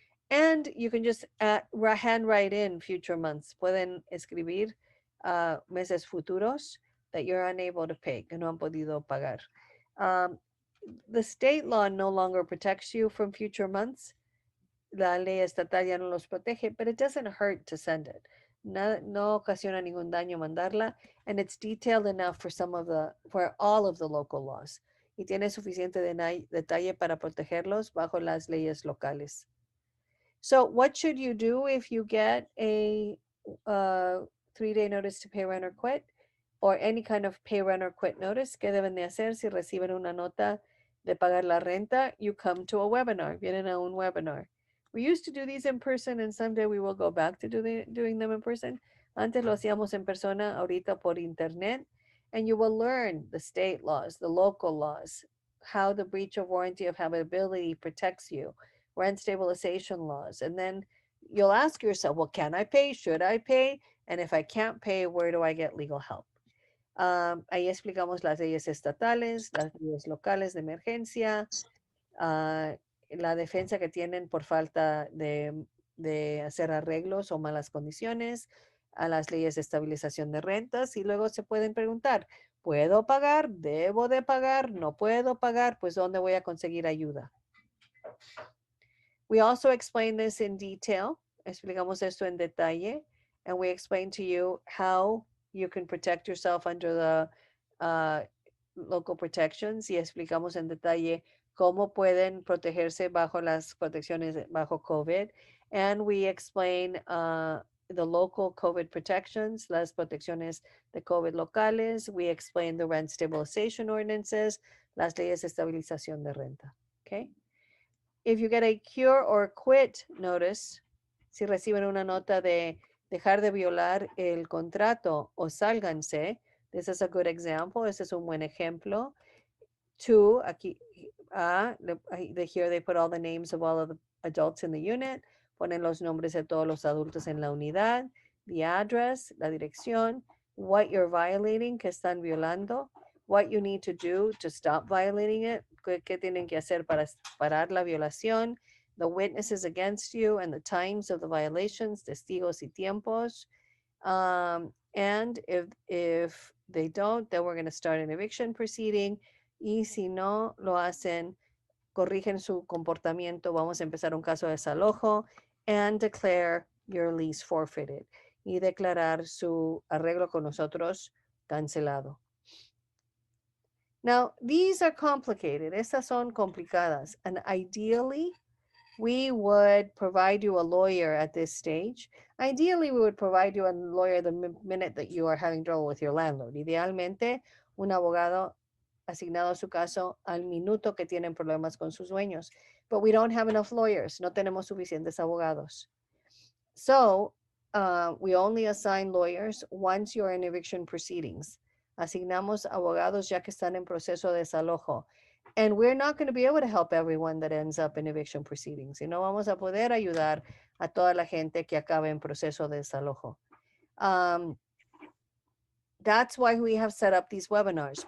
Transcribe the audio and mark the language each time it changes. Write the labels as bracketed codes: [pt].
[en] And you can just handwrite in future months. [es] Pueden escribir meses futuros [en] that you're unable to pay, [es] que no han podido pagar. [en] The state law no longer protects you from future months. [es] La ley estatal ya no los protege, [en] but it doesn't hurt to send it. [es] No ocasiona ningún daño mandarla, [en] and it's detailed enough for all of the local laws. [es] Y tiene suficiente detalle para protegerlos bajo las leyes locales. [en] So what should you do if you get a 3-day notice to pay rent or quit, or any kind of pay rent or quit notice? [es] ¿Qué deben de hacer si reciben una nota de pagar la renta? [en] You come to a webinar. [es] Vienen a un webinar. [en] We used to do these in person, and someday we will go back to doing them in person. [es] Antes lo hacíamos en persona, ahorita por internet. [en] And you will learn the state laws, the local laws, how the breach of warranty of habitability protects you, rent stabilization laws. And then you'll ask yourself, well, can I pay? Should I pay? And if I can't pay, where do I get legal help? [es] Ahí explicamos las leyes estatales, las leyes locales de emergencia, la defensa que tienen por falta de hacer arreglos o malas condiciones, a las leyes de estabilización de rentas, y luego se pueden preguntar, ¿puedo pagar? ¿Debo de pagar? ¿No puedo pagar? Pues ¿dónde voy a conseguir ayuda? [en] We also explain this in detail. [es] Explicamos esto en detalle, [en] and we explain to you how you can protect yourself under the local protections, [es] y explicamos en detalle cómo pueden protegerse bajo las protecciones bajo COVID. [en] And we explain the local COVID protections, [es] las protecciones de COVID locales. [en] We explain the rent stabilization ordinances, [es] las leyes de estabilización de renta. [en] Okay. If you get a cure or quit notice, [es] si reciben una nota de dejar de violar el contrato o sálganse, [en] this is a good example. [es] Este es un buen ejemplo. [en] 2, aquí, here they put all the names of all of the adults in the unit. [es] Ponen los nombres de todos los adultos en la unidad, [en] the address, [es] la dirección, [en] what you're violating, [es] que están violando, [en] what you need to do to stop violating it, [es] qué tienen que hacer para parar la violación, [en] the witnesses against you and the times of the violations, [es] testigos y tiempos. [en] And if they don't, then we're going to start an eviction proceeding. [es] Y si no lo hacen, corrigen su comportamiento, vamos a empezar un caso de desalojo [en] and declare your lease forfeited, [es] y declarar su arreglo con nosotros cancelado. [en] Now, these are complicated. [es] Estas son complicadas. [en] And ideally, we would provide you a lawyer at this stage. Ideally, we would provide you a lawyer the minute that you are having trouble with your landlord. [es] Idealmente, un abogado asignado a su caso al minuto que tienen problemas con sus dueños. [en] But we don't have enough lawyers. [es] No tenemos suficientes abogados. [en] So we only assign lawyers once you're in eviction proceedings. [es] Asignamos abogados ya que están en proceso de desalojo. [en] And we're not going to be able to help everyone that ends up in eviction proceedings. [es] Y no vamos a poder ayudar a toda la gente que acabe en proceso de desalojo. [en] That's why we have set up these webinars.